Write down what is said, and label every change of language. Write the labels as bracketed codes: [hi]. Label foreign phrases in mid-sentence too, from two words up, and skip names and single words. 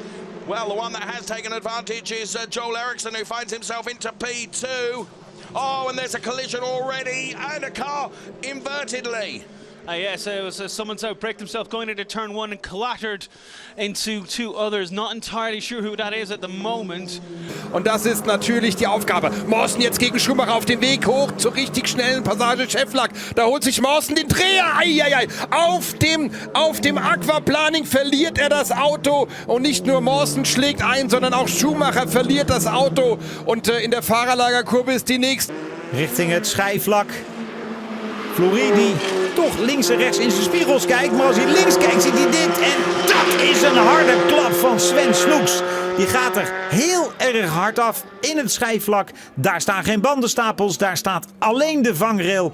[en] Well, the one that has taken advantage is Joel Eriksson, who finds himself into P2. Oh, and there's a collision already, and a car invertedly. Yes, it was someone's outbraked himself going into turn 1 and clattered into 2 others. Not entirely sure who that is at the moment. [de] Und das ist natürlich die Aufgabe. Mawson jetzt gegen Schumacher auf dem Weg hoch zur richtig schnellen Passage Schefflack. Da holt sich Mawson den Dreher. Eieiei. Auf dem Aquaplaning verliert er das Auto. Und nicht nur Mawson schlägt ein, sondern auch Schumacher verliert das Auto. Und in der Fahrerlagerkurve ist die nächste. [nl] Richting het schijfvlak. Floridi toch links en rechts in zijn spiegels kijkt. Maar als hij links kijkt ziet hij dit. En dat is een harde klap van Sven Snoeks. Die gaat er heel erg hard af in het schijfvlak. Daar staan geen bandenstapels. Daar staat alleen de vangrail.